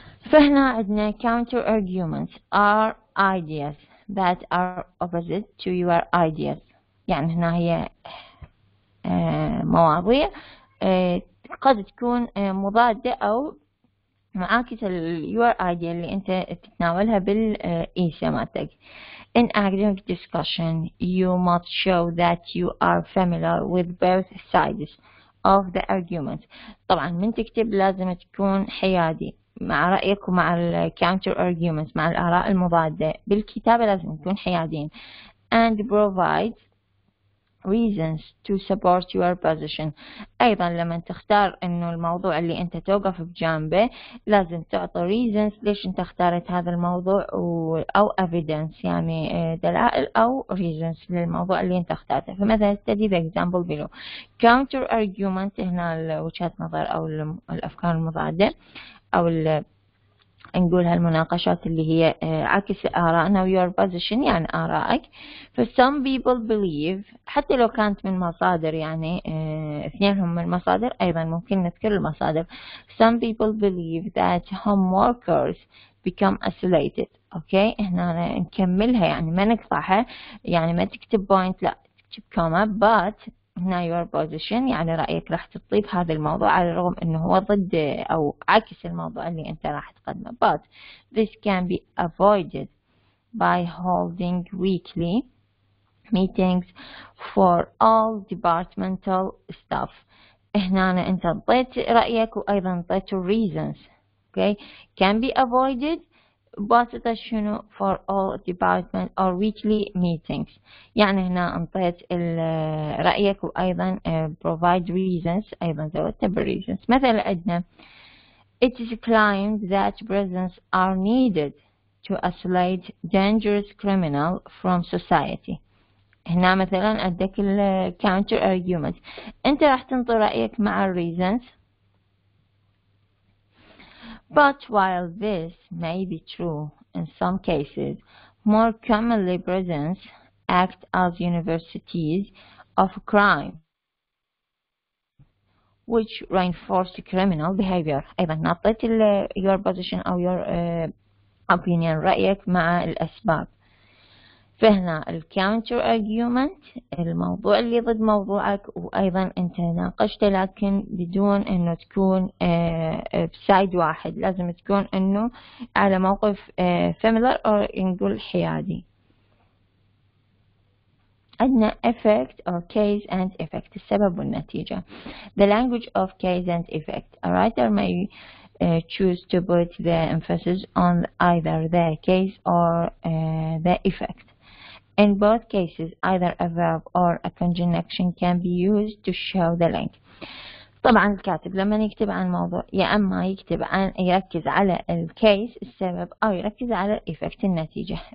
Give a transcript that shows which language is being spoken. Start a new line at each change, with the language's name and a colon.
Arabic: فهنا عندنا
English: counter arguments are ideas that are opposite to your ideas.
Arabic: يعني هنا هي مواضيع قد تكون مضادة أو معاكسة
English: your idea
Arabic: اللي أنت تتناولها بالإيسا مالتك.
English: In academic discussion you must show that you are familiar with both sides of the argument.
Arabic: طبعا من تكتب لازم تكون حيادي مع رأيك ومع ال counter arguments مع الآراء المضادة. بالكتابة لازم نكون حيادين
English: and provide reasons to support your position.
Arabic: أيضا لما تختار إنه الموضوع اللي أنت توقف بجانبه لازم تعطي reasons ليش أنت اختارت هذا الموضوع أو evidence يعني دلائل أو reasons للموضوع اللي أنت اختارته.
English: فمثلا study the example below.
Arabic: counter argument هنا وجهات نظر أو الأفكار المضادة أو نقول هالمناقشات اللي هي عكس آرائنا و
English: your position
Arabic: يعني آرائك. ف
English: some people believe
Arabic: حتى لو كانت من مصادر يعني اثنينهم من مصادر أيضا ممكن نذكر المصادر.
English: some people believe that home workers become isolated.
Arabic: أوكي هنا نكملها يعني ما نقطعها يعني ما تكتب point لا تكتب comma but هنا your position يعني رأيك راح تطيب هذا الموضوع على الرغم أنه هو ضد أو عكس الموضوع اللي أنت راح تقدمه.
English: but this can be avoided by holding weekly meetings for all departmental staff.
Arabic: هنا أنت انطيت رأيك وأيضا انطيت reasons.
English: okay can be avoided
Arabic: بواسطة شنو
English: for all department or weekly meetings.
Arabic: يعني هنا انطيت رأيك وأيضا provide reasons أيضا زودت reasons. مثلا عندنا
English: it is claimed that prisons are needed to isolate dangerous criminal from society.
Arabic: هنا مثلا عندك counter argument أنت راح تنطي رأيك مع reasons.
English: But while this may be true in some cases, more commonly prisons act as universities of crime. which reinforce criminal behavior.
Arabic: أيضا نطيت
English: your position
Arabic: أو
English: your opinion
Arabic: رأيك مع الأسباب. فهنا الكاونتر argument الموضوع اللي ضد موضوعك، وأيضا أنت ناقشته لكن بدون أنه تكون بسايد واحد، لازم تكون أنه على موقف familiar أو نقول حيادي. عندنا effect or case and effect السبب والنتيجة.
English: The language of case and effect. A writer may choose to put the emphasis on either the case or the effect. In both cases, either a verb or a conjunction can be used to show the link.
Arabic: طبعا الكاتب لما يكتب عن موضوع يا أما يركز على الكيس السبب أو يركز على الإفكت النتيجة.